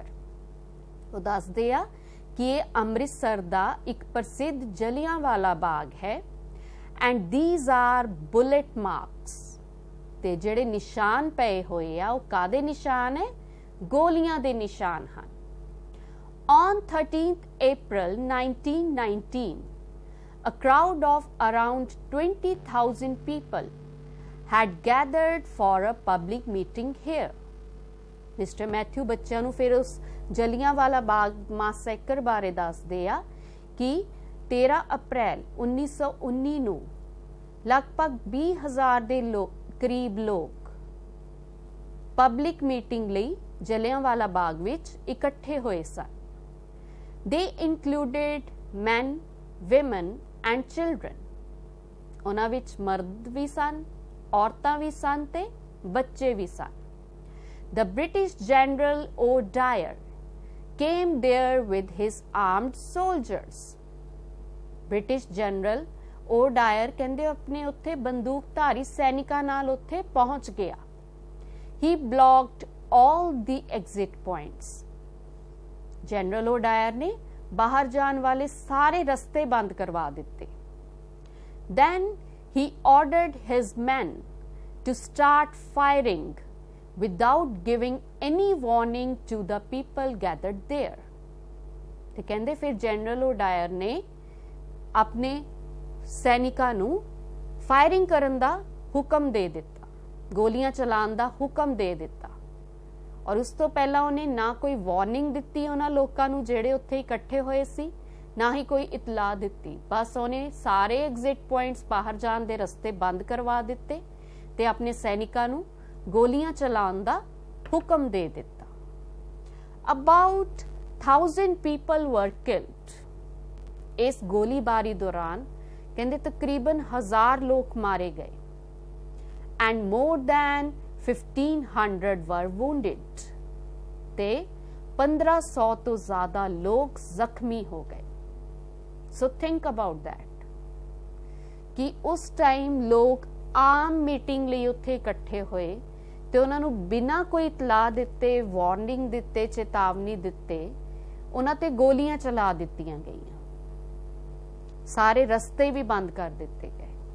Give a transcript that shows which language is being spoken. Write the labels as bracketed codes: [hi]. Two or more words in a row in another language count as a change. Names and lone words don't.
[pa] ਉਹ ਦੱਸਦੇ ਆ ਕਿ ਇਹ ਅੰਮ੍ਰਿਤਸਰ ਦਾ ਇੱਕ ਪ੍ਰਸਿੱਧ ਜਲਿਆਂਵਾਲਾ ਬਾਗ ਹੈ। [en] And these are bullet marks. [pa] ਤੇ ਜਿਹੜੇ ਨਿਸ਼ਾਨ ਪਏ ਹੋਏ ਆ, ਉਹ ਕਾਦੇ ਨਿਸ਼ਾਨ ਹੈ? ਗੋਲੀਆਂ ਦੇ ਨਿਸ਼ਾਨ ਹਨ। [en] On 13th April 1919, a crowd of around 20,000 people had gathered for a public meeting here। [pa] ਮਿਸਟਰ ਮੈਥਿਊ ਬੱਚਿਆਂ ਨੂੰ ਫਿਰ ਉਸ ਜਲਿਆਂਵਾਲਾ ਬਾਗ ਮਾਸੈਕਰ ਬਾਰੇ ਦੱਸਦੇ ਆ ਕਿ 13 ਅਪ੍ਰੈਲ 1919 ਨੂੰ ਲਗਭਗ 20,000 ਦੇ ਕਰੀਬ ਲੋਕ [en] public meeting [pa] ਲਈ ਜਲਿਆਂਵਾਲਾ ਬਾਗ ਵਿੱਚ ਇਕੱਠੇ ਹੋਏ ਸਨ। [en] They included men, women and children। [pa] ਉਹਨਾਂ ਵਿੱਚ ਮਰਦ ਵੀ ਸਨ, ਔਰਤਾਂ ਵੀ ਸਨ ਤੇ ਬੱਚੇ ਵੀ ਸਨ। [en] The British General O'Dwyer came there with his armed soldiers। [pa] British General O'Dwyer ਕਹਿੰਦੇ ਆਪਣੇ ਉੱਥੇ ਬੰਦੂਕਧਾਰੀ ਸੈਨਿਕਾਂ ਨਾਲ ਉੱਥੇ ਪਹੁੰਚ ਗਿਆ। [en] He blocked all the exit points। [pa] ਜਨਰਲ ਓਡਾਇਰ ਨੇ ਬਾਹਰ ਜਾਣ ਵਾਲੇ ਸਾਰੇ ਰਸਤੇ ਬੰਦ ਕਰਵਾ ਦਿੱਤੇ। [en] Then he ordered his men to start firing without giving any warning to the people gathered there। [pa] ਤੇ ਕਹਿੰਦੇ ਫਿਰ ਜਨਰਲ ਓਡਾਇਰ ਨੇ ਆਪਣੇ ਸੈਨਿਕਾਂ ਨੂੰ ਫਾਇਰਿੰਗ ਕਰਨ ਦਾ ਹੁਕਮ ਦੇ ਦਿੱਤਾ, ਗੋਲੀਆਂ ਚਲਾਉਣ ਦਾ ਹੁਕਮ ਦੇ ਦਿੱਤਾ। ਔਰ ਉਸ ਤੋਂ ਪਹਿਲਾਂ ਉਹਨੇ ਨਾ ਕੋਈ ਵਾਰਨਿੰਗ ਦਿੱਤੀ ਉਹਨਾਂ ਲੋਕਾਂ ਨੂੰ ਜਿਹੜੇ ਉੱਥੇ ਇਕੱਠੇ ਹੋਏ ਸੀ, ਨਾ ਹੀ ਕੋਈ ਇਤਲਾਹ ਦਿੱਤੀ। ਬਸ ਉਹਨੇ ਸਾਰੇ [en] exit points, [pa] ਬਾਹਰ ਜਾਣ ਦੇ ਰਸਤੇ ਬੰਦ ਕਰਵਾ ਦਿੱਤੇ ਤੇ ਆਪਣੇ ਸੈਨਿਕਾਂ ਨੂੰ ਗੋਲੀਆਂ ਚਲਾਉਣ ਦਾ ਹੁਕਮ ਦੇ ਦਿੱਤਾ। [en] About 1000 people were killed। [pa] ਇਸ ਗੋਲੀਬਾਰੀ ਦੌਰਾਨ ਕਹਿੰਦੇ ਤਕਰੀਬਨ 1000 ਲੋਕ ਮਾਰੇ ਗਏ। [en] And more than 1500 were wounded। [pa] ਤੇ 1500 ਤੋਂ ਜ਼ਿਆਦਾ ਲੋਕ ਜ਼ਖਮੀ ਹੋ ਗਏ। [en] So think about that [pa] ਕਿ ਉਸ ਟਾਈਮ ਲੋਕ ਆਮ ਮੀਟਿੰਗ ਲਈ ਉੱਥੇ ਇਕੱਠੇ ਹੋਏ ਤੇ ਉਹਨਾਂ ਨੂੰ ਬਿਨਾਂ ਕੋਈ ਇਤਲਾਹ ਦਿੱਤੇ, ਵਾਰਨਿੰਗ ਦਿੱਤੇ, ਚੇਤਾਵਨੀ ਦਿੱਤੇ, ਉਹਨਾਂ ਤੇ ਗੋਲੀਆਂ ਚਲਾ ਦਿੱਤੀਆਂ ਗਈਆਂ, ਸਾਰੇ ਰਸਤੇ ਵੀ ਬੰਦ ਕਰ ਦਿੱਤੇ ਗਏ।